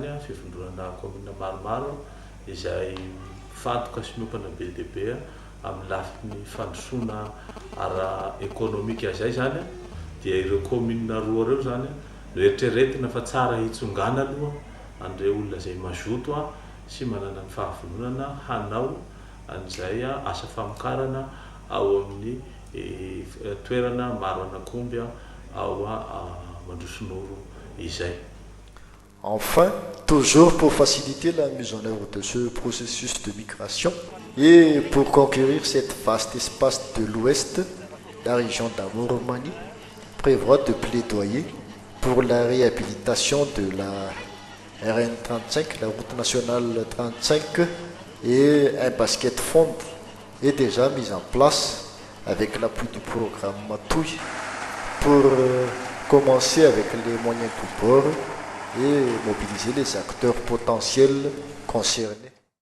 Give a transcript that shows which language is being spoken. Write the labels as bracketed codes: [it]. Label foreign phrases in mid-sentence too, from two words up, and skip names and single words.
[mg] fivondronana commune maromaro izay fadoka sy miompana be dia be amin'ny lafiny fandrosoana ara-économique zay zany dia ireo commune roa reo zany no eritreretina fa tsara hitsongana aloha andreo olona izay mazoto sy manana ny fahavolonana hanao an'izay asa famokarana ao amin'ny toerana maro anakomby ao Mandrosinoro izay. [fr] Enfin, toujours pour faciliter la mise en œuvre de ce processus de migration et pour conquérir cet vaste espace de l'Ouest, la région d'Amoromanie prévoit de plaidoyer pour la réhabilitation de la RN35, la route nationale 35, et un basket fond est déjà mis en place avec l'appui du programme Matouille pour commencer avec les moyens du bord et mobiliser les acteurs potentiels concernés.